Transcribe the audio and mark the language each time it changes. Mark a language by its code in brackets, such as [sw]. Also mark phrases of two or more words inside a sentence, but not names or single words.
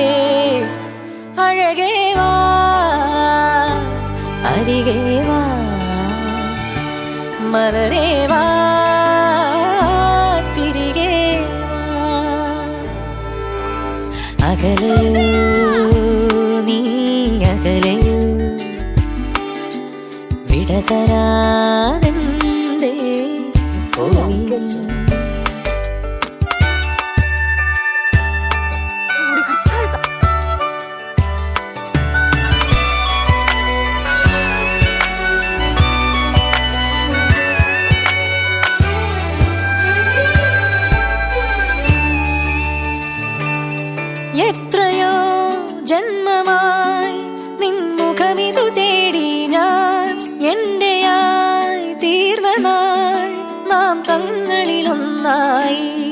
[ml] അഴകേ വാ അരികേ വാ മലരേ വാ തിരികെ വാ അകലയോ നീ അകലയോ വിടതരാതെന്തേ പോയി [ko] 우리 같이 살자. [ml] എത്രയോ ജന്മമായി നിൻമുഖമിതു തേടി ഞാൻ എന്റെയായി തീർന്ന നാൾ നാം തങ്ങളിലൊന്നായി